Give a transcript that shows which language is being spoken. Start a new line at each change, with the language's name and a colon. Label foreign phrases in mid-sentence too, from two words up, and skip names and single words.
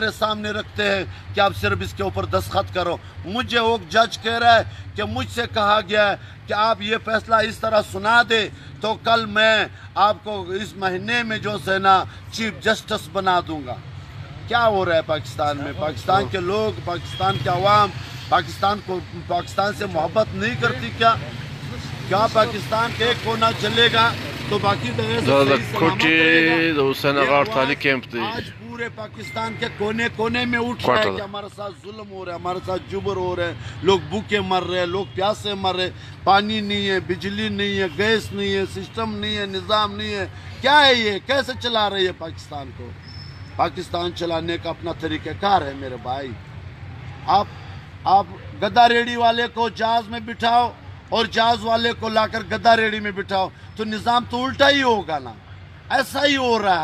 Urdu: سامنے رکھتے ہیں کہ آپ صرف اس کے اوپر دستخط کرو مجھے وہ جج کہہ رہا ہے کہ مجھ سے کہا گیا ہے کہ آپ یہ فیصلہ اس طرح سنا دے تو کل میں آپ کو اس مہینے میں جو ہے نا چیف جسٹس بنا دوں گا کیا ہو رہا ہے پاکستان میں پاکستان کے لوگ پاکستان کے عوام پاکستان سے محبت نہیں کرتی کیا پاکستان کے ایک کونا چلے گا تو باقی
Pashto: دا کوټې د حسین اغا اړتالي کیمپ دی
Urdu: آج پورے پاکستان کے کونے کونے میں اٹھ رہا ہے کہ ہمارے ساتھ ظلم ہو رہا ہے ہمارے ساتھ جبر ہو رہا ہے لوگ بھوکے مر رہے ہیں لوگ پیاسے مر رہے ہیں پانی نہیں ہے بجلی نہیں ہے گیس نہیں ہے سسٹم نہیں ہے نظام نہیں ہے کیا ہے یہ کیسے چلا رہی ہے پاکستان کو پاکستان چلانے کا اپنا طریقہ کار ہے میرے بھائی آپ گدا ریڑھی والے کو جہاز میں بٹھاؤ اور جہاز والے کو لا کر گدا ریڑھی میں بٹھاؤ تو نظام تو الٹا ہی ہوگا نا ایسا ہی ہو